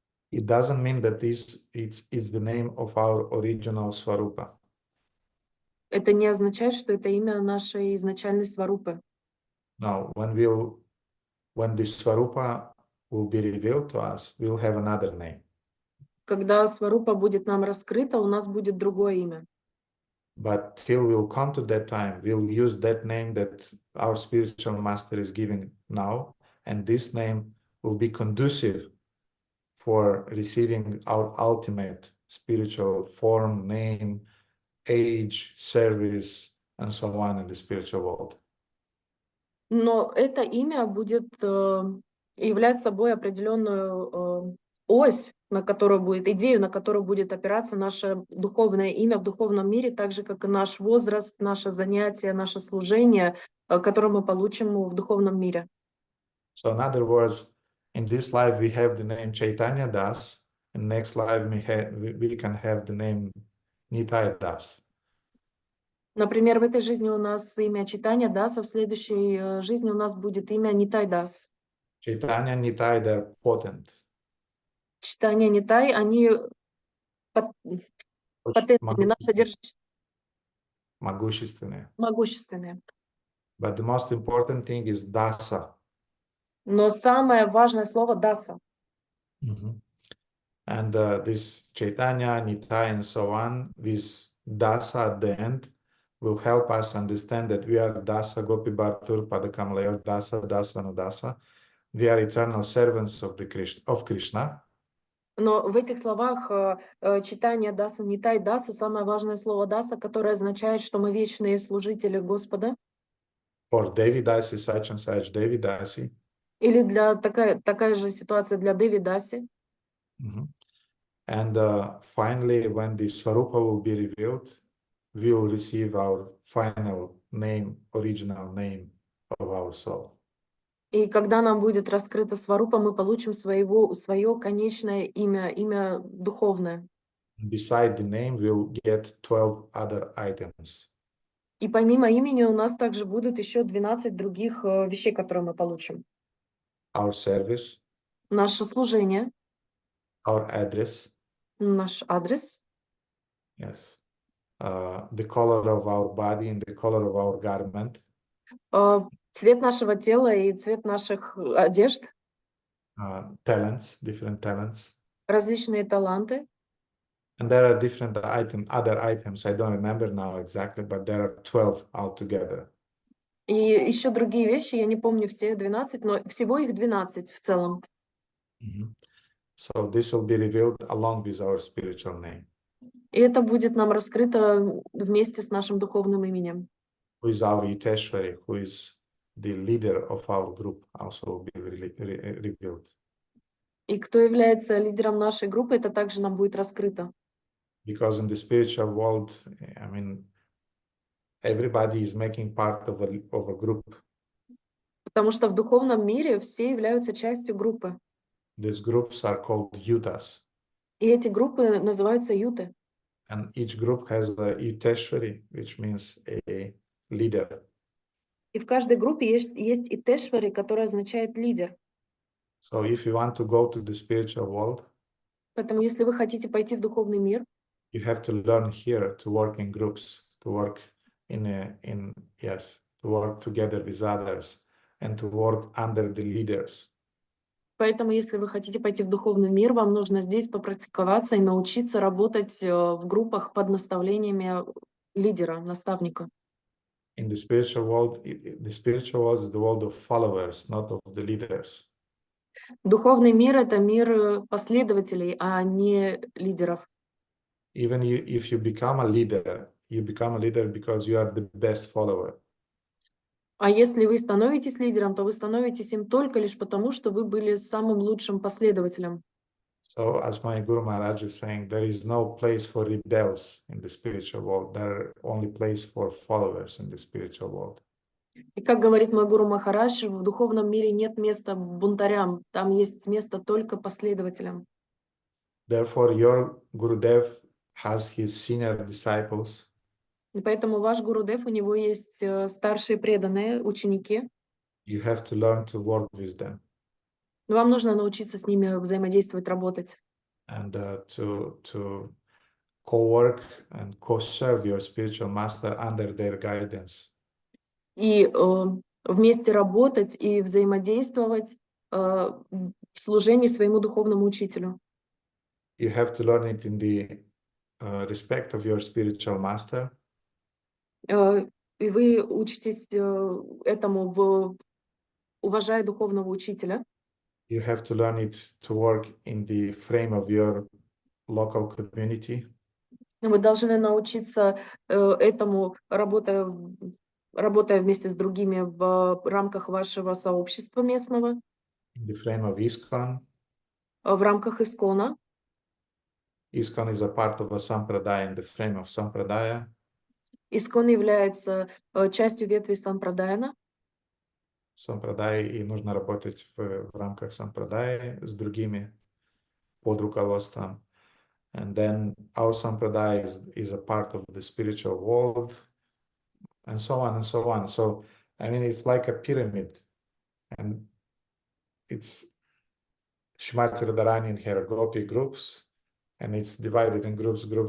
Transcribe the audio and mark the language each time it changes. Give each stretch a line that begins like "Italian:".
English: It doesn't mean that it's the name of our original Swarupa.
Russian: Это не означает, что это имя нашей изначальной сварупы.
English: No, when the Swarupa will be revealed to us, we'll have another name.
Russian: Когда сварупа будет нам раскрыта, у нас будет другое имя.
English: But till we'll come to that time, we'll use that name that our spiritual master is giving now, and this name will be conducive for receiving our ultimate spiritual form, name, age, service, and so on in the spiritual world.
Russian: Но это имя будет являть собой определенную ось, на которую будет, идею, на которую будет опираться наше духовное имя в духовном мире, так же, как и наш возраст, наше занятие, наше служение, которое мы получим в духовном мире.
English: So in other words, in this life we have the name Chaitanya Das, in next life we can have the name Nitai Das.
Russian: Например, в этой жизни у нас имя Читания Даса, в следующей жизни у нас будет имя Нитай Дас.
English: Chaitanya, Nitai, they're potent.
Russian: Читания Нитай, они Очень патентными, могущественные. могущественные.
English: But the most important thing is dasa.
Russian: Но самое важное слово Даса.
English: And this Chaitanya, Nitai, and so on, this dasa at the end will help us understand that we are
Sanskrit: dasa gopi bhartur padakamalayur dasa dasa anudasa.
English: We are eternal servants of Krishna.
Russian: Но в этих словах читание Даса, Нитай Даса, самое важное слово Даса, которое означает, что мы вечные служители Господа.
English: Or Devi Dasi, such and such Devi Dasi.
Russian: Или такая же ситуация для Деви Даси.
English: And finally, when the Swarupa will be revealed, we will receive our final name, original name of our soul.
Russian: И когда нам будет раскрыта Сварупа, мы получим свое конечное имя духовное.
English: Beside the name, we'll get 12 other items.
Russian: И помимо имени у нас также будут еще 12 других вещей, которые мы получим.
English: Our service,
Russian: Наше служение,
English: our address,
Russian: наш адрес,
English: yes, the color of our body and the color of our garment,
Russian: цвет нашего тела и цвет наших одежд,
English: talents, different talents.
Russian: различные таланты.
English: And there are different other items. I don't remember now exactly, but there are 12 altogether.
Russian: И еще другие вещи, я не помню все 12, но всего их 12 в целом.
English: So this will be revealed along with our spiritual name.
Russian: И это будет нам раскрыто вместе с нашим духовным именем.
English: Who is our Yiteshwari, who is the leader of our group, also will be revealed.
Russian: И кто является лидером нашей группы, это также нам будет раскрыто.
English: Because in the spiritual world, I mean, everybody is making part of a group.
Russian: Потому что в духовном мире все являются частью группы.
English: These groups are called yutas.
Russian: И эти группы называются юты.
English: And each group has a Yiteshwari, which means a leader.
Russian: И в каждой группе есть итешвари, который означает лидер.
English: So if you want to go to the spiritual world,
Russian: Поэтому если вы хотите пойти в духовный мир,
English: you have to learn here to work in groups, to work to work together with others and to work under the leaders.
Russian: поэтому если вы хотите пойти в духовный мир, вам нужно здесь попрактиковаться и научиться работать в группах под наставлениями лидера, наставника.
English: In the spiritual world, the spiritual world is the world of followers, not of the leaders.
Russian: Духовный мир — это мир последователей, а не лидеров.
English: Even if you become a leader because you are the best follower.
Russian: А если вы становитесь лидером, то вы становитесь им только лишь потому, что вы были самым лучшим последователем.
English: So as my Guru Maharaj is saying, there is no place for rebels in the spiritual world. There are only place for followers in the spiritual world.
Russian: И как говорит мой Гуру Махарадж, в духовном мире нет места бунтарям, там есть место только последователям.
English: Therefore, your Gurudev has his senior disciples.
Russian: И поэтому ваш Гурудев, у него есть старшие преданные, ученики.
English: You have to learn to work with them.
Russian: Но вам нужно научиться с ними взаимодействовать, работать.
English: And to co-work and co-serve your spiritual master under their guidance.
Russian: И вместе работать и взаимодействовать в служении своему духовному учителю.
English: You have to learn it in the respect of your spiritual master.
Russian: И вы учитесь этому, уважая духовного учителя.
English: You have to learn it to work in the frame of your local community.
Russian: Вы должны научиться этому, работая вместе с другими в рамках вашего сообщества местного.
English: In the frame of ISKCON.
Russian: В рамках ISKCON.
English: ISKCON is a part of a sampradaya in the frame of sampradaya.
Russian: ISKCON является частью ветви сампрадаяна. Сампрадая, и нужно работать в рамках сампрадая с другими под руководством.
English: And then our sampradaya is a part of the spiritual world, and so on and so on. So, I mean, it's like a pyramid, and it's Shrimati Radharani in her Gopi groups, and it's divided in groups.